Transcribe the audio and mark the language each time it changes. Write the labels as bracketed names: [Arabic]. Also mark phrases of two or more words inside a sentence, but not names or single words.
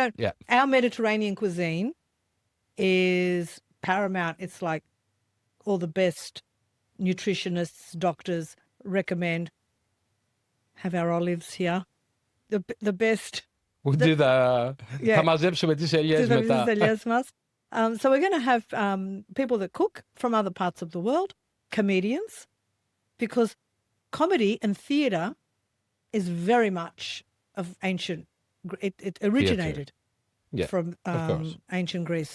[English] don't. yeah. Our Mediterranean cuisine is paramount. It's like all the best nutritionists, doctors recommend. Have our olives here. The best. We do the Yeah. [Greek] θα μαζέψουμε τις ελιές μετά. [English] So we're going to have people that cook from other parts of the world, comedians, because comedy and theatre is very much of ancient. It originated Yeah, from of course. ancient Greece.